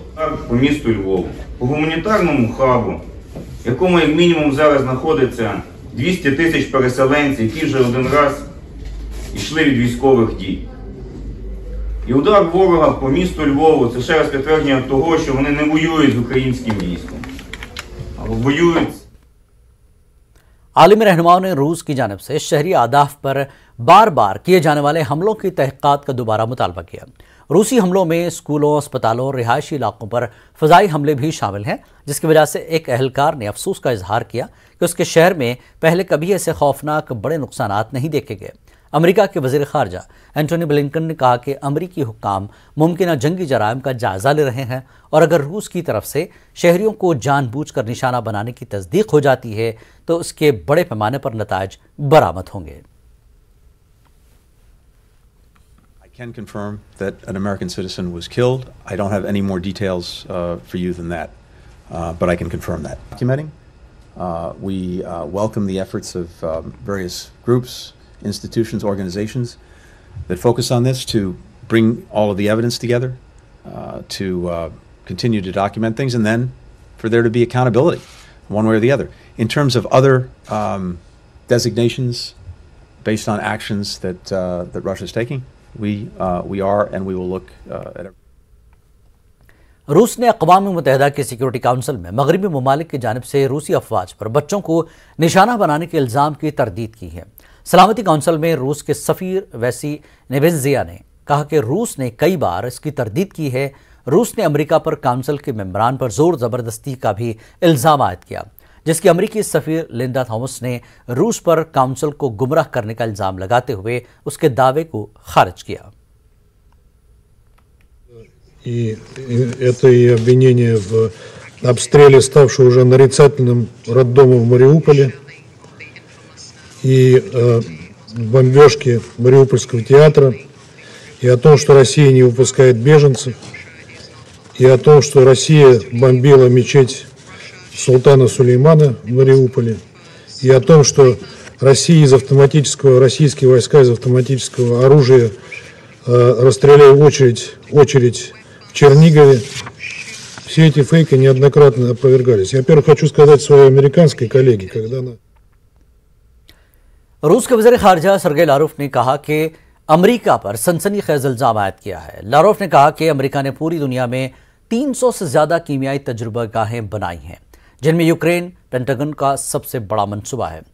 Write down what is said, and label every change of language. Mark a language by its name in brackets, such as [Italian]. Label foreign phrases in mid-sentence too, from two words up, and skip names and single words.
[Ukrainian] По місту Львову, по гуманітарному хабу, в якому як мінімум зараз знаходиться 200 тисяч переселенців, які вже один раз йшли від військових дій. І удар ворога по місту Львову – це ще раз підтвердження того, що вони не воюють з українським військом, а воюють. [Urdu] عالمی رہنماؤں نے روس کی جانب سے شہری آداف پر بار بار کیے جانے والے حملوں کی تحقیقات کا دوبارہ مطالبہ کیا. روسی حملوں میں سکولوں، ہسپتالوں اور رہائشی علاقوں پر فضائی حملے بھی شامل ہیں، جس کی وجہ سے ایک اہلکار نے افسوس کا اظہار کیا کہ اس کے شہر میں پہلے کبھی ایسے خوفناک بڑے نقصانات نہیں دیکھے گئے. امریکہ کے وزیر خارجہ انٹونی بلنکن نے کہا کہ امریکی حکام ممکن جنگی جرائم کا جائزہ لے رہے ہیں اور اگر روس کی طرف سے شہریوں کو جان بوجھ کر نشانہ بنانے کی تصدیق ہو جاتی ہے تو اس کے بڑے پیمانے پر نتائج برآمد ہوں گے. [English] I can confirm that an American citizen was killed. I don't have any more details for you than that, but I can confirm that. Documenting, we welcome the efforts of various groups, institutions, organizations that focus on this to bring all of the evidence together, to continue to document things, and then for there to be accountability one way or the other. In terms of other designations based on actions that Russia is taking, we are and we will look at it. [Urdu] روس نے اقوام متحدہ کی [English] security council [Urdu] میں مغربی ممالک کی جانب سے روسی افواج پر بچوں کو نشانہ بنانے کے الزام کی تردید کی ہے. سلامتی کونسل میں روس کے سفیر ویسی نیبنزیا نے کہا کہ روس نے کئی بار اس کی تردید کی ہے. روس نے امریکہ پر کونسل کے ممبران پر زور زبردستی کا بھی الزام عائد کیا، جس کی امریکی سفیر لنڈا تھامس نے روس پر کونسل کو گمراہ کرنے کا الزام لگاتے ہوئے اس کے دعوے کو خارج کیا. [Russian] И это и обвинение в обстреле, ставшего уже нарицательным роддома в Мариуполе, и бомбежки Мариупольского театра, и о том, что Россия не выпускает беженцев, и о том, что Россия бомбила мечеть султана Сулеймана в Мариуполе, и о том, что российские войска из автоматического оружия расстреляли очередь в Чернигове. Все эти фейки неоднократно опровергались. Я, во-первых, хочу сказать своей американской коллеге, когда она... [Urdu] روس کے وزیر خارجہ سرگئی لاروو نے کہا کہ امریکہ پر سنسنی خیز الزام عائد کیا ہے. لاروو نے کہا کہ امریکہ نے پوری دنیا میں 300 سے زیادہ کیمیائی تجربہ گاہیں بنائی ہیں، جن میں یوکرین پینٹاگون کا سب سے بڑا منصوبہ ہے.